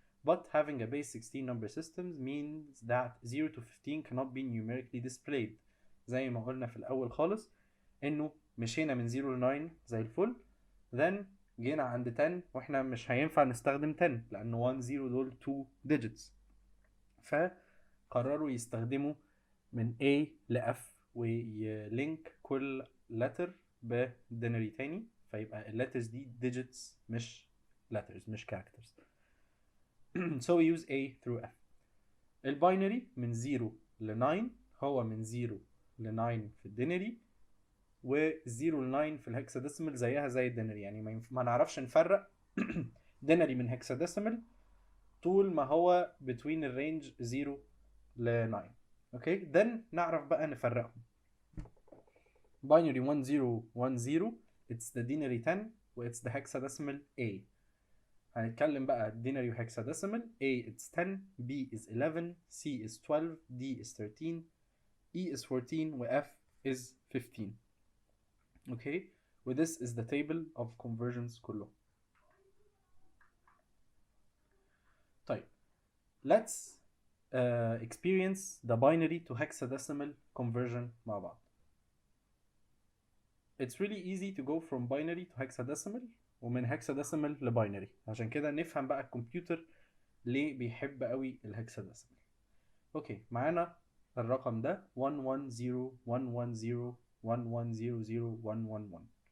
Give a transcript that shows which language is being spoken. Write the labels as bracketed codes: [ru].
[en] But having a base 16 number system means that 0 to 15 cannot be numerically displayed. [ar] زي ما قلنا في الأول خالص إنه مشينا من 0 ل 9 زي الفل، then جينا عند 10 وإحنا مش هينفع نستخدم 10 لأنه 1 0 دول 2 digits. فقرروا يستخدموا من A ل F ويلينك كل letter بدينري تاني، فيبقى الليترز دي digits مش letters مش characters. [en] So we use A through F. [ar] الباينري من 0 ل 9 هو من 0 ل 9 في الدينري، و0 ل 9 في الهكساديسيمال زيها زي الدينري، يعني ما نعرفش نفرق دينري من هكساديسيمال طول ما هو between الرينج 0 ل 9. اوكي، then نعرف بقى نفرقهم. [en] binary 1 0 1 0 it's the denary 10 و it's the hexadecimal A. [ar] هنتكلم بقى denary و hexadecimal. [en] A it's 10 B is 11 C is 12 D is 13 E is 14 و F is 15. okay, و this is the table of conversions كله. طيب let's experience the binary to hexadecimal conversion [ar] مع بعض. [en] It's really easy to go from binary to hexadecimal [ar] ومن hexadecimal لباينري، عشان كده نفهم بقى الكمبيوتر ليه بيحب قوي الهكساديسيمال. اوكي، معانا الرقم ده 110 110 1100 111.